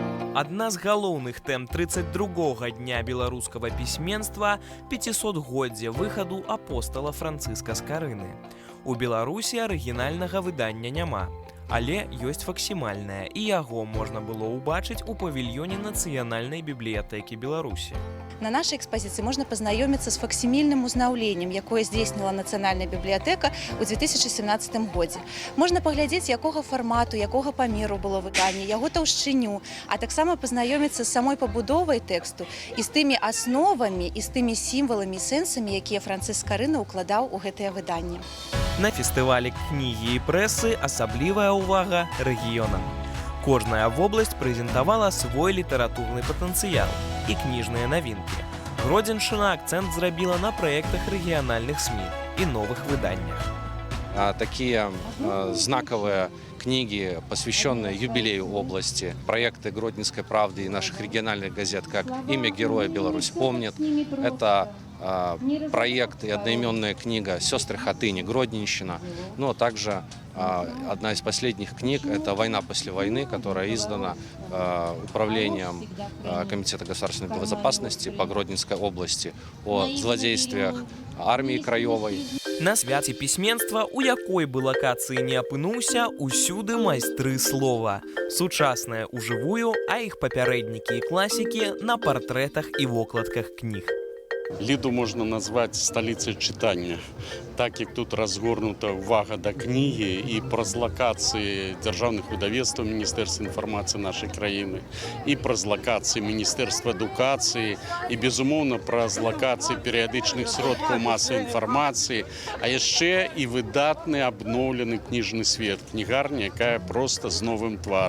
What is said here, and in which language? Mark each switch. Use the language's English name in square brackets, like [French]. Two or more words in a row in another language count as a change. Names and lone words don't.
[Belarusian] Одна з галоўных тэм 32-го дня беларускага пісьменства – 500-годдзе выхаду апостала Францыска Скарыны. У Беларусі арыгінальнага выдання няма, але ёсць факсімальнае, і яго можна было ўбачыць у павільёне Нацыянальнай бібліятэкі Беларусі. [Russian] На нашей экспозиции можно познакомиться с факсимильным [Belarusian] узнаўленнем, якое здзейснила Нацыянальная бібліятэка ў 2017 годзе. Можна паглядзець, якога фармату, якога памеру было выданне, яго таўшчыню, а таксама пазнаёміцца з самой пабудовай тэксту і з тымі асновамі і з тымі сімваламі і сэнсамі, якія Францыск Скарына ўкладаў у гэтае выданне. На фестывалі кнігі і прэсы асаблівая ўвага рэгіёнам. Кожная вобласць прэзентавала свой літаратурны патэнцыял і кніжныя навінкі. Гродзеншчына акцэнт зрабіла на праектах рэгіянальных СМІ і новых выданнях. [Russian] Такие знаковые книги, посвященные юбилею области, проекты Гродненской правды и наших региональных газет, как «Имя героя Беларусь помнит». Это проект и одноименная книга «Сестры Хатыни. Гродненщина». Ну а также одна из последних книг – это «Война после войны», которая издана управлением Комитета государственной безопасности по Гродненской области о злодействиях армии краёвай. [Belarusian] На свяце пісьменства, у якой бы лакацыі не апынуўся, усюды майстры слова. Сучасныя ўжывую, а іх папярэднікі і класікі на партрэтах і вокладках кніг. Ліду можна назваць сталіцай чытання, так як тут разгорнута ўвага да кнігі і праз лакацыі дзяржаўных выдавецтваў Міністэрства інфармацыі нашай краіны, і праз лакацыі Міністэрства адукацыі, і, безумоўна, праз лакацыі перыядычных сродкаў масавай інфармацыі, а яшчэ і выдатны абноўлены кніжны свет, кнігарня, якая проста з новым тварам.